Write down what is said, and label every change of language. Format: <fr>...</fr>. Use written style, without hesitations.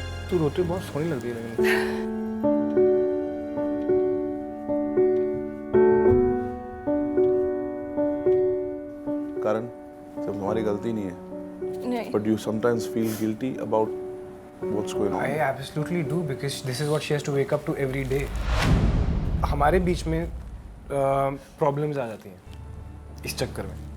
<hi>तू रोते बहुत सोहनी लग रही है लेकिन. कारण सब हमारी गलती नहीं है. नहीं.</hi> <en>But you sometimes feel guilty about what's going on. I absolutely do because this is what she has to wake up to every day.</en> <hi>हमारे बीच में प्रॉब्लम्स आ जाती हैं इस चक्कर में.</hi>